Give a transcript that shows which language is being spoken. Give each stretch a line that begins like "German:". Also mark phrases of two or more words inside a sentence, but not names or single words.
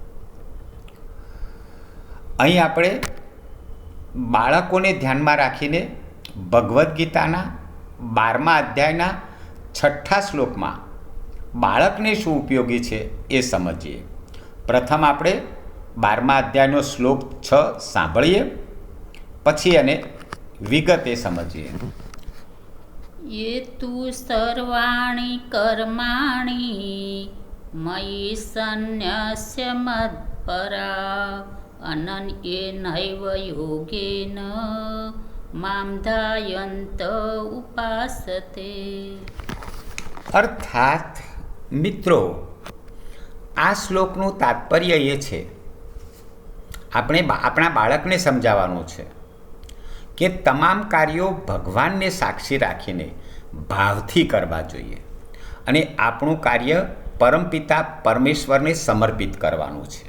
Gujarati: અહીં આપણે બાળકોને ધ્યાનમાં રાખીને ભગવદ્ ગીતાના 12મા અધ્યાયના 6ઠ્ઠા શ્લોકમાં બાળકને શું ઉપયોગી છે એ સમજીએ. પ્રથમ આપણે 12મા અધ્યાયનો શ્લોક 6 સાંભળીએ, પછી એને વિગતે સમજીએ.
Sanskrit: ये तु सर्वाणि कर्माणि मयि सन्न्यस्य मत्परा अनन्येनैव योगेन मां ध्यायन्त उपासते.
Gujarati: અર્થાત મિત્રો, આ શ્લોકનું તાત્પર્ય એ છે, આપણા બાળકને સમજાવવાનું છે કે તમામ કાર્યો ભગવાનને સાક્ષી રાખીને ભાવથી કરવા જોઈએ અને આપણું કાર્ય પરમપિતા પરમેશ્વરને સમર્પિત કરવાનું છે.